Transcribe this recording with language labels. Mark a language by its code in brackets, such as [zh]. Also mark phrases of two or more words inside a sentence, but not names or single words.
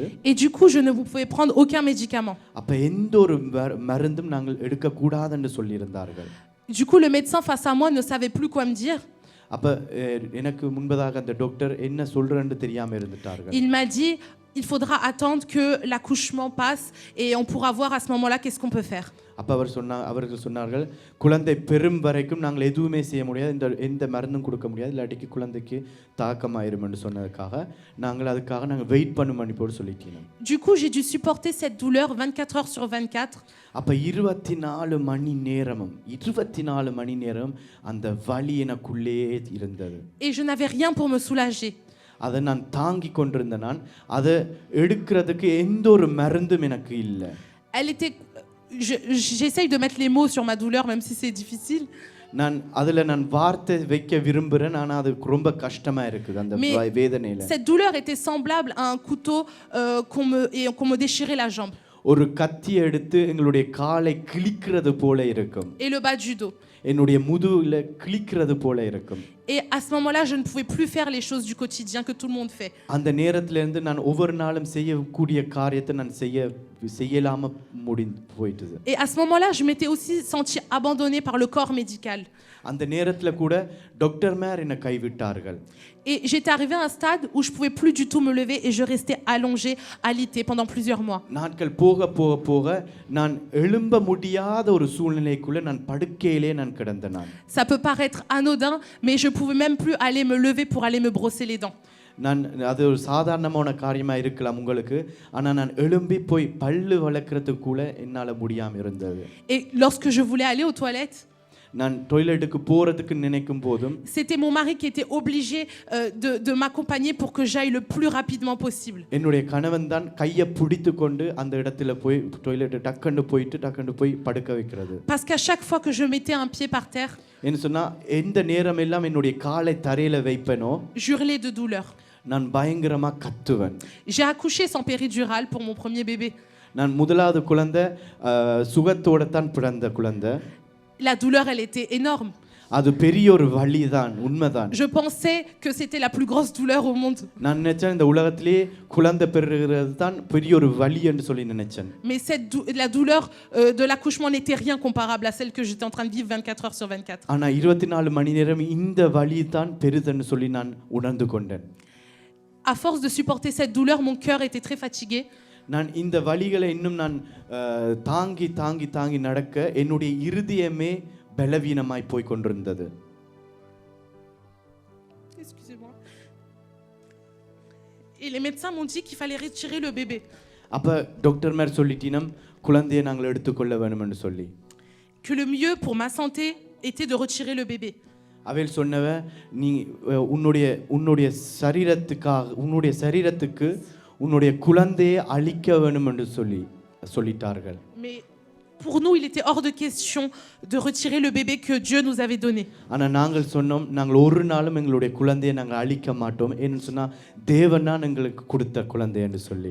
[fr] Et du coup, je ne pouvais prendre aucun médicament. [ta] அப்ப எந்த ஒரு மருந்தும் நாங்கள் எடுக்க கூடாதுன்னு சொல்லி இருந்தார்கள். [fr] Du coup, le médecin face à moi ne savait plus quoi me dire. [ta] அப்ப எனக்கு முன்பதாக அந்த டாக்டர் என்ன சொல்றேன்னு தெரியாம இருந்துட்டார்கள். [fr] Il m'a dit il faudra attendre que l'accouchement passe et on pourra voir à ce moment-là qu'est-ce qu'on peut faire. [ta] அப்ப அவர்கள் சொன்னார்கள் குழந்தை பெறும் வரைக்கும் நாங்கள் எதுவுமே செய்ய முடியாது, எந்த மருந்தும் கொடுக்க முடியாது, இல்லாட்டிக்கு குழந்தைக்கு தாக்கமாயிரும் என்று சொன்னதுக்காக நாங்கள் வெயிட் பண்ணும் போட்டு சொல்லிட்டோம். [fr] Du coup, j'ai dû supporter cette douleur 24 heures sur 24. [ta] அப்ப 24 மணி நேரம் அந்த வலி எனக்குள்ளே இருந்தது. [fr] Et je n'avais rien pour me soulager. [ta] அதை நான் தாங்கி கொண்டிருந்தேன். நான் அதை எடுக்கிறதுக்கு எந்த ஒரு மருந்தும் எனக்கு இல்லை. [fr] Elle était j'essaye de mettre les mots sur ma douleur même si c'est difficile. [ta] நான் வார்த்தை வைக்க விரும்புறேன், ஆனா அது ரொம்ப கஷ்டமா இருக்குது அந்த வேதனையில. [fr] Cette douleur était semblable à un couteau qu'on me déchirait la jambe. [ta] ஒரு கத்தி எடுத்து எங்களுடைய காலை கிழிக்கிறது போல இருக்கும். [fr] Et le bas du dos. [ta] என்னுடைய முதுகுல கிழிக்கிறது போல இருக்கும். [fr] Et à ce moment-là, je ne pouvais plus faire les choses du quotidien que tout le monde fait. [ta] அந்த நேரத்துல இருந்து நான் ஒவ்வொரு நாளும் செய்யக்கூடிய காரியத்தை நான் செய்யலாம முடிந்து போயிட்டது. [fr] Et à ce moment-là, je m'étais aussi sentie abandonnée par le corps médical. [ta] அந்த நேரத்துல கூட டாக்டர்மார் என்னை கைவிட்டார்கள். [fr] Et j'étais arrivée à un stade où je pouvais plus du tout me lever et je restais allongée, alitée pendant plusieurs mois. [ta] நாட்கள் போக போக போக நான் எழும்ப முடியாத ஒரு சூழ்நிலைக்குள்ள நான் படுக்கையிலே நான் கிடந்தேன் நான். [fr] Ça peut paraître anodin, mais je pouvais même plus aller me lever pour aller me brosser les dents. [ta] அது ஒரு சாதாரணமான காரியமா இருக்கலாம் உங்களுக்கு, ஆனா நான் எழும்பி போய் பல்லு வளர்க்கறதுக்கு கூட என்னால முடியாம இருந்தது. [fr] Et lorsque je voulais aller aux toilettes, [ta] நான் டாய்லெட்டுக்கு போறதுக்கு நினைக்கும் போதும் [fr] c'était mon mari qui était obligé de m'accompagner pour que j'aille le plus rapidement possible. [ta] என்னுடைய கணவன் தான் கையை பிடித்து கொண்டு அந்த இடத்துல போய் டாய்லெட் டக்கண்டு போய் படுக்க வைக்கிறது. [fr] Parce qu'à chaque fois que je mettais un pied par terre, [ta] என்ன சொன்னா எந்த நேரம் எல்லாம் என்னுடைய காலை தரையில வைப்பேனோ [fr] j'hurlais de douleur. [ta] நான் பயங்கரமா கத்துவேன். [fr] J'ai accouché sans péridurale pour mon premier bébé. [ta] நான் முதலாவது குழந்தை சுகத்தோட தான் பிறந்த குழந்தை. [fr] La douleur, elle était énorme. [ta] அது பெரிய ஒரு வலி தான், உண்மைதான். [fr] Je pensais que c'était la plus grosse douleur au monde. [ta] நான் நினைச்சேன் இந்த உலகத்திலேயே குழந்தை பெறுகிறது தான் பெரிய ஒரு வலி என்று சொல்லி நினைச்சேன். [fr] Mais la douleur de l'accouchement n'était rien comparable à celle que j'étais en train de vivre 24 heures sur 24. [ta] ஆனா 24 மணி நேரம் இந்த வலி தான் பெரிதுன்னு சொல்லி நான் உணர்ந்து கொண்டேன். [fr] À force de supporter cette douleur, mon cœur était très fatigué. நான் இந்த வலிகளை இன்னும் நான் தாங்கி நடக்க என்னுடைய இருதயமே பலவீனமாய் போய் கொண்டிருந்தது. Excusez-moi. Et les médecins m'ont dit qu'il fallait retirer le bébé. [ta] அப்ப டாக்டர்மார் சொல்லிட்டினம் குழந்தையை நாங்கள் எடுத்துக்கொள்ள வேணும்னு சொல்லி. [fr] Que le mieux pour ma santé était de retirer le bébé. [ta] அவள் சொன்னவ நீ உன்னுடைய சரீரத்துக்கு உன்னுடைய குழந்தையை அழிக்க வேண்டும் என்று சொல்லிட்டார்கள். [fr] Mais pour nous, il était hors de question de retirer le bébé que Dieu nous avait donné. [ta] ஆனா நாங்கள் சொன்னோம், நாங்கள் ஒரு நாளும் எங்களுடைய குழந்தையை நாங்கள் அழிக்க மாட்டோம், ஏன்னு சொன்னா தேவன் தான் எங்களுக்கு கொடுத்த குழந்தை என்று சொல்லி.